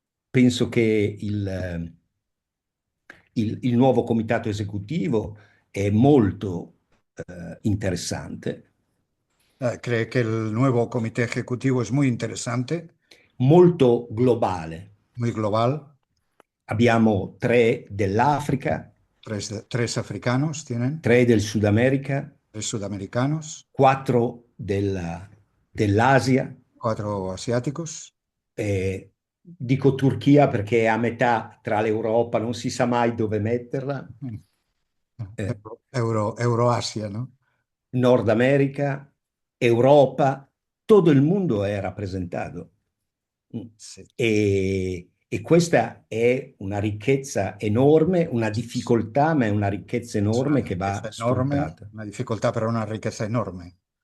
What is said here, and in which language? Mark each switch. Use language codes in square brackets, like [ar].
[it] Penso che il nuovo comitato esecutivo è molto interessante, [es] Cree que el nuevo comité ejecutivo es muy interesante, [it] molto globale. [es] muy global. [it] Abbiamo 3 dell'Africa, [es] Tres africanos tienen, [it] 3 del Sud America, [es] tres sudamericanos, [it] 4 dell'Asia. [es] 4 asiáticos. [it] Dico Turchia perché è a metà tra l'Europa, non si sa mai dove metterla. Eh, [es] Euroasia, ¿no? [it] Nord America, Europa, todo il mondo è rappresentato. Mm. [es] Sí. [it] E questa è una ricchezza enorme, una difficoltà, ma è una ricchezza [es] Es una [it] enorme che va [es] riqueza enorme, [it] sfruttata. [es] una dificultad, pero una riqueza enorme.